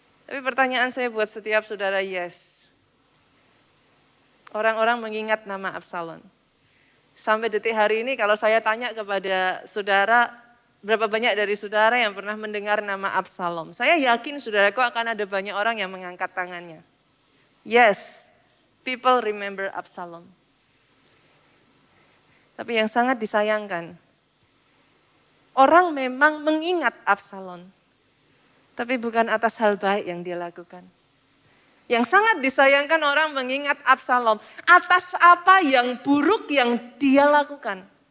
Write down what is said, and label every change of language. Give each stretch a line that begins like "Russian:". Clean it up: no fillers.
Indonesian: Tapi pertanyaan saya buat setiap saudara, yes. Orang-orang mengingat nama Absalom. Sampai detik hari ini kalau saya tanya kepada saudara, berapa banyak dari saudara yang pernah mendengar nama Absalom? Saya yakin saudaraku akan ada banyak orang yang mengangkat tangannya.
English: Yes, people remember Absalom.
Indonesian: Tapi yang sangat disayangkan, orang memang mengingat Absalom, tapi bukan atas hal baik yang dia lakukan. Yang sangat disayangkan orang mengingat Absalom atas apa yang buruk yang dia lakukan.